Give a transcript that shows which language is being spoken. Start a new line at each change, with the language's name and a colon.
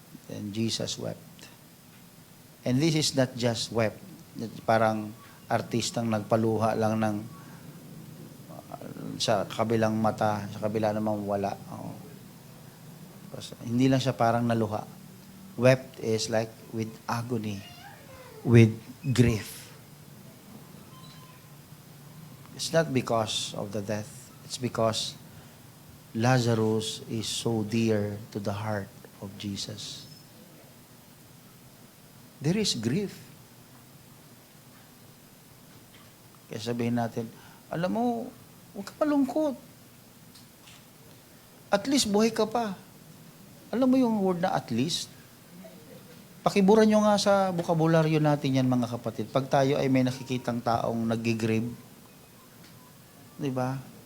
English: And Jesus wept. And this is not just wept.
Filipino: Parang artistang nagpaluha lang ng sa kabilang mata, sa kabila namang wala. Oh. Hindi lang siya parang naluha.
English: Wept is like with agony, with grief. It's not because of the death. It's because Lazarus is so dear to the heart of Jesus. There is grief.
Filipino: Kaya sabihin natin, alam mo, huwag ka malungkot. At least buhay ka pa. Alam mo yung word na at least? Pakiburan nyo nga sa bokabularyo natin yan, mga kapatid. Pag tayo ay may nakikitang taong nag-grieve, di ba?